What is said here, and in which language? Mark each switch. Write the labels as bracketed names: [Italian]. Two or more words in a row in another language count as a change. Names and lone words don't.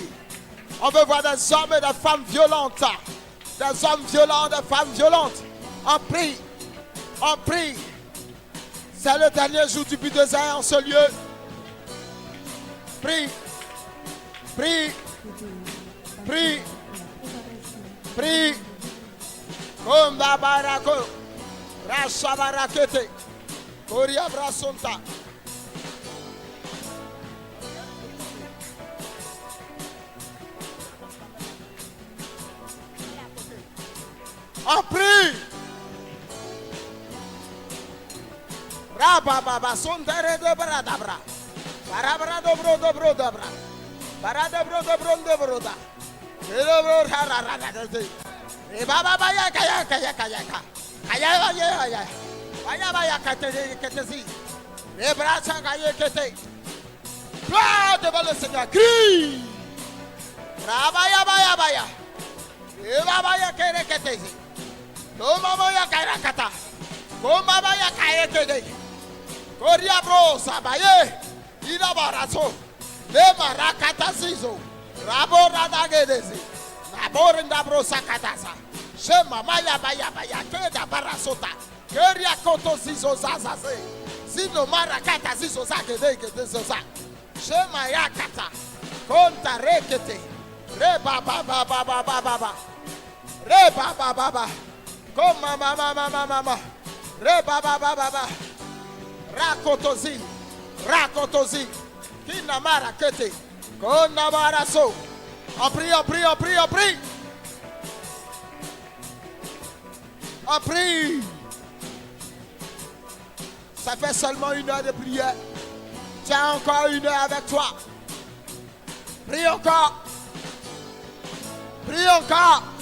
[French] On veut voir des hommes et des femmes violentes. Des hommes violents, des femmes violentes. On prie. On prie. C'est le dernier jour du bulldozer en ce lieu. Prie. Prie. Prie. Prie. Komba barako. Rasha barakete. Koria brasonta. On prie. Rababa sondere de bradabra. Barabra dobro dobro dobra. Baradabro dobro dobro da. Elobro hararada. E baba baya kaya kaya kaya kaya. Kaya baya ya. Baya baya ketezi. Les bras kaya kete. Gloire devant le Seigneur. Crie. Rabaya baya baya. E baba ya kere ketezi. Loma ya kaya kata. Koma baya kaya kete. Koria bro sabaye. Ida baraso. Le marakata zizo. Rabo radagedezi. Naborinda bro sakatasa. Shema maya baya baya keda barasota. Keria koto zizo zazaze. Zino marakata zizo zagede zoza. Shema yakata. Konta rekete. Re baba baba baba baba. Re baba baba. Koma mama mama mama. Re baba baba baba. Rakotozi. Rakotozi. Kina marakete. Kona baraso. On prie, on prie, on prie, on prie. On prie. Ça fait seulement 1 heure de prière. Tu as encore 1 heure avec toi. Prie encore. Prie encore.